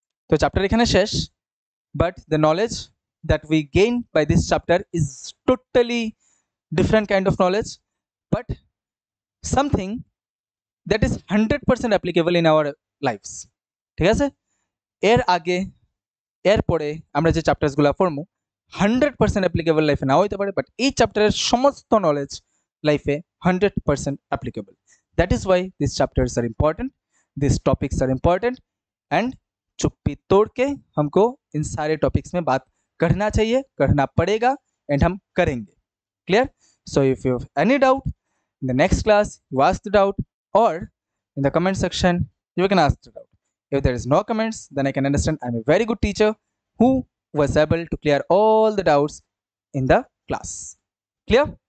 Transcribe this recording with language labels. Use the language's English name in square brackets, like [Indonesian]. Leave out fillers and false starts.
[Bangla] তো চ্যাপ্টার এখানে শেষ, [English] but the knowledge that we gain by this chapter is totally different kind of knowledge, but something that is 100% applicable in our lifes, [Bangla] ঠিক আছে? এর আগে এরপরে আমরা যে চ্যাপ্টারসগুলো পড়বো 100% অ্যাপ্লিকেবল লাইফে নাও হইতে পারে, বাট এই চ্যাপ্টারের সমস্ত নলেজ লাইফে 100% applicable. [English] that is why this chapters are important, [Hindi] this topics are important, and चुप्पी तोड़ के हमको इन सारे टॉपिक्स में बात करना चाहिए, करना पड़ेगा, एंड हम करेंगे। Clear? [English] So if you have any doubt in the next class you ask the doubt, or in the comment section you can ask the doubt. If there is no comments, then I can understand I'm a very good teacher who was able to clear all the doubts in the class. Clear?